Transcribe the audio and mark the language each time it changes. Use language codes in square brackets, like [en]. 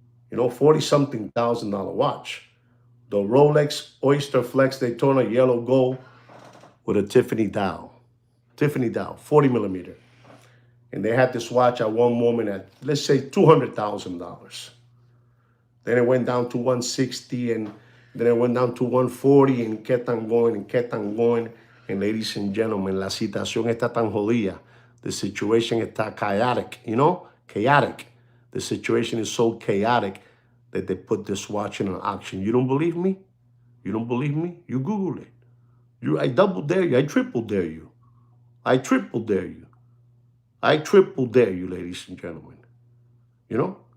[en] You know, 40-something thousand dollar watch. The Rolex Oyster Flex Daytona yellow gold with a Tiffany dial. Tiffany dial, 40 millimeter. And they had this watch at one moment at, let's say, $200,000. Then it went down to 160, and then it went down to 140, and kept on going and kept on going. And ladies and gentlemen, [es] la situación está tan jodida. [en] The situation [es] está [en] chaotic, you know? Chaotic. The situation is so chaotic that they put this watch in an auction. You don't believe me? You don't believe me? You Google it. I double dare you. I triple dare you. I triple dare you. I triple dare you, ladies and gentlemen. You know?